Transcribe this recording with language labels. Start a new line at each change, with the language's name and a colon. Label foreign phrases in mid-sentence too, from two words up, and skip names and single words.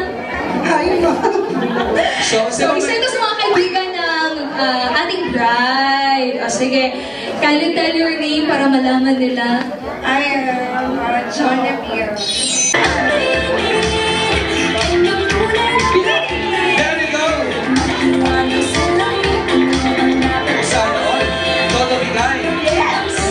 Filipino: Hi, So, isa ito sa mga kaibigan ng ating bride. O, sige.
English: Kindly tell your name
Filipino: para malaman nila.
English: I am John Napier. There we go!
Filipino: Sana all. Todo bigay.
English: Yes!